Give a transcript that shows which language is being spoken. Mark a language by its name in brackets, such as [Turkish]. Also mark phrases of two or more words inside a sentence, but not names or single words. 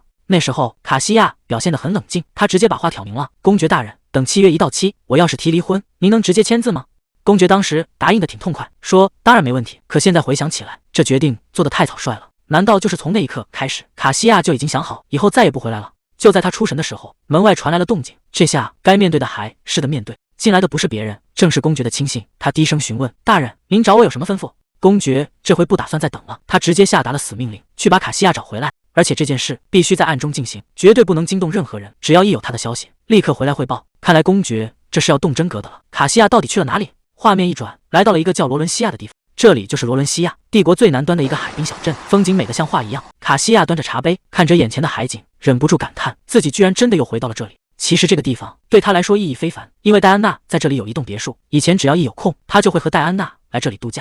[Chinese] 那時候卡西亞表現得很冷靜，他直接把話挑明了：“公爵大人，等契約一到期，我要是提離婚，您能直接簽字嗎？” 公爵當時答應得挺痛快，說：“當然沒問題。” 可現在回想起來，這決定做得太草率了。難道就是從那一刻開始，卡西亞就已經想好以後再也不回來了？就在他出神的時候，門外傳來了動靜，這下該面對的還是得面對。進來的不是別人，正是公爵的親信。他低聲詢問：“大人，您找我有什麼吩咐？” 公爵這回不打算再等了，他直接下達了死命令，去把卡西亞找回來。而且這件事必須在暗中進行，絕對不能驚動任何人。只要一有他的消息，立刻回來匯報。看來公爵這是要動真格的了。卡西亞到底去了哪裡？畫面一轉，來到了一個叫羅倫西亞的地方。這裡就是羅倫西亞，帝國最南端的一個海濱小鎮，風景美得像畫一樣。卡西亞端着茶杯，看着眼前的海景，忍不住感嘆，自己居然真的又回到了這裡。其實這個地方對他來說意義非凡，因為戴安娜在這裡有一棟別墅，以前只要一有空，他就會和戴安娜來這裡度假。